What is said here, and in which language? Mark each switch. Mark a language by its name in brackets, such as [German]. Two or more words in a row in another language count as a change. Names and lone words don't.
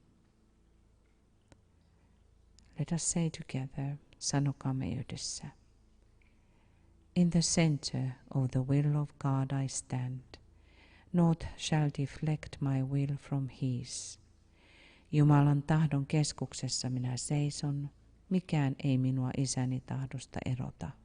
[English] Let us say together, [Finnish] sanokaamme yhdessä. [English] In the center of the will of God I stand. Naught shall deflect my will from his. [Finnish] Jumalan tahdon keskuksessa minä seison, mikään ei minua isäni tahdosta erota.